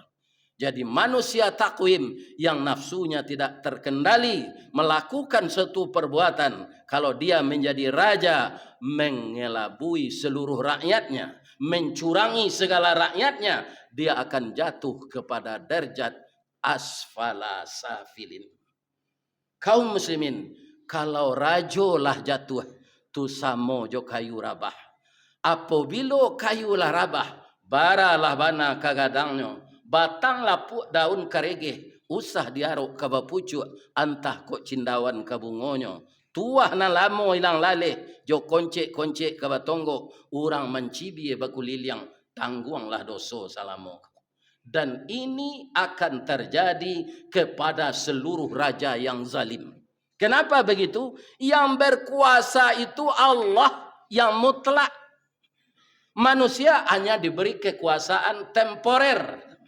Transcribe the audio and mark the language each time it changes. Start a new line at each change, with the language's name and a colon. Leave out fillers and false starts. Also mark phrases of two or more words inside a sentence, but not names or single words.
Indonesian: Jadi manusia takwim yang nafsunya tidak terkendali melakukan suatu perbuatan, kalau dia menjadi raja, mengelabui seluruh rakyatnya, mencurangi segala rakyatnya, dia akan jatuh kepada derajat
Arabic: أسفل سافلين.
Minangkabau: Kaum muslimin, kalau rajo lah jatuh tu samo jo kayu rabah. Apabila kayu lah rabah, baralah bana kagadangnya, batang lapuk daun karege, usah diaruk ke bapucuk, antah kok cindawan ke bungonyo. Tuah na lamo ilang lale, jo koncek-koncek ke batonggo, urang mencibi bakuliliang, tangguanglah doso salamo.
Indonesian: Dan ini akan terjadi kepada seluruh raja yang zalim. Kenapa begitu? Yang berkuasa itu Allah yang mutlak. Manusia hanya diberi kekuasaan temporer.